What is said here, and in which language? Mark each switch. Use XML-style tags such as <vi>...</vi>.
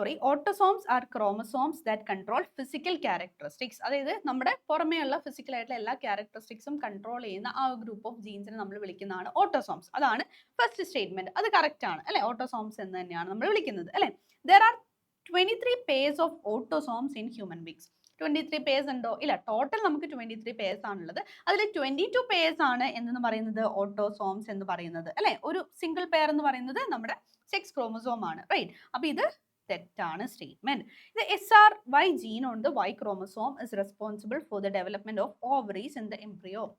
<en>Autosomes are chromosomes that control physical characteristics.</en> <ml>അതായത് നമ്മുടെ പുറമേയുള്ള ഫിസിക്കൽ ആയിട്ടുള്ള എല്ലാ ക്യാരക്ടറിസ്റ്റിക്സും കൺട്രോൾ ചെയ്യുന്ന ആ ഗ്രൂപ്പ് ഓഫ് ജീൻസിനെ നമ്മൾ വിളിക്കുന്നതാണ് ഓട്ടോസോംസ്. അതാണ് ഫസ്റ്റ് സ്റ്റേറ്റ്മെന്റ്. അത് കറക്റ്റ് ആണ് അല്ലെ. ഓട്ടോസോംസ് എന്ന് തന്നെയാണ് നമ്മൾ വിളിക്കുന്നത് അല്ലെ.</ml> <en>There are 23 pairs of autosomes in human beings.</en> <ml>23 purse ഉണ്ടോ? ഇല്ല. ടോട്ടൽ നമുക്ക് 23 പേഴ്സ് ആണുള്ളത്. അതിൽ 22 പേഴ്സ് ആണ് എന്ന് പറയുന്നത് ഓട്ടോസോംസ് എന്ന് പറയുന്നത് അല്ലെ. ഒരു സിംഗിൾ പെയർ എന്ന് പറയുന്നത് നമ്മുടെ സെക്സ് ക്രോമസോം ആണ്, റൈറ്റ്? അപ്പൊ ഇത് തെറ്റാണ് സ്റ്റേറ്റ്മെന്റ്. ഇത് SRY ജീൻ ഉണ്ട്.</ml> <en>Y chromosome is responsible for the development of ovaries in the embryo.</en>